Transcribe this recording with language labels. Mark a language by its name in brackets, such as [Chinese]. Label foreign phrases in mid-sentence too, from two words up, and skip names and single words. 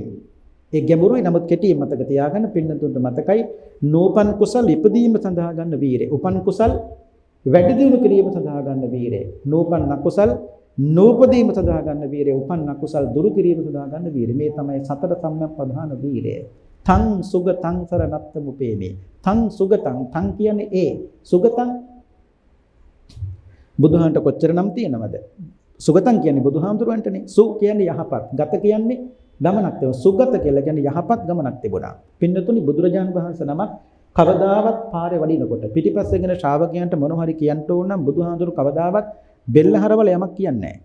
[Sinhala] ඒ ගැඹුරුයි නමුත් කෙටියෙන් මතක තියාගන්න පින්නතුන්ට මතකයි නෝපන් කුසල් ඉපදීම සඳහා ගන්න වීරය. උපන් කුසල් වැඩි දියුණු කිරීම සඳහා ගන්න වීරය. නෝපන් අකුසල් නූපදීම සඳහා ගන්න වීරය. උපන් අකුසල් දුරු කිරීම සඳහා ගන්න වීරය. මේ තමයි සතර සම්‍යක් ප්‍රධාන වීරය. [Pali] තං සුගතං සරණත්තමුපේමේ. තං සුගතං [Sinhala] තං කියන්නේ ඒ. සුගතං බුදුහාමට කොච්චර නම් තියෙනවද? සුගතං කියන්නේ බුදුහාමුදුරුවන්ටනේ. සු කියන්නේ යහපත්. ගත කියන්නේ ගමනක් තිබුණා. සුගත කියලා කියන්නේ යහපත් ගමනක් තිබුණා. පින්නතුනි බුදුරජාණන් වහන්සේ නමක් කවදාවත් පාරේ වඩිනකොට පිටිපස්සෙන් එන ශ්‍රාවකයන්ට මොන හරි කියන්න ඕන නම් බුදුහාමුදුරු කවදාවත් බෙල්ල හරවල යමක් කියන්නේ නැහැ.